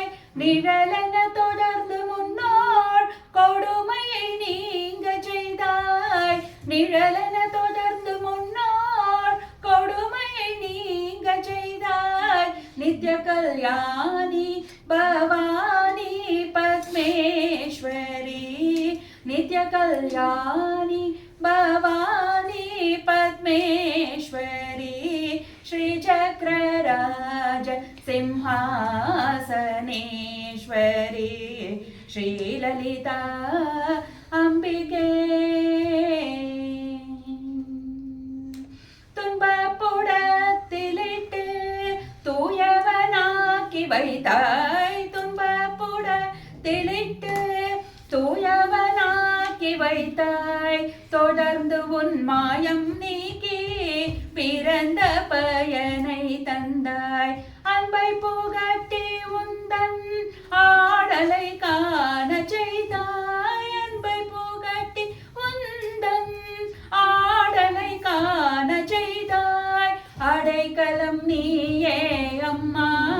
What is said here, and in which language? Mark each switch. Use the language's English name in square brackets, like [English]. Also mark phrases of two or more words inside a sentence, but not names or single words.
[Tamil] நிழலென தொடர்ந்து முன்னோர் கொடுமையை நீங்க செய்தாய் நிழலென தொடர்ந்து முன்னோர் கொடுமையை நீங்க செய்தாய் நித்ய கல்யாணி பவானி பத்மேஸ்வரி நித்ய கல்யாணி பவானி பத்மேஸ்வரி [Sanskrit] श्रीचक्रराज सिंहासनेश्वरी श्रीललिता अम्बिके [Tamil] துன்பப்புடத்திலிட்டு தூயவனாக்கி வைத்தாய் துன்பப்புடத்திலிட்டு தூயவனாக்கி வைத்தாய் தொடர்ந்து உன் மாயம் நீக்கி பிறந்த பயனை தந்தாய் அன்பை புகட்டி உந்தன் ஆடலை காண செய்தாய் அன்பை புகட்டி உந்தன் ஆடலை காண செய்தாய் அடைக்கலம் நீயே அம்மா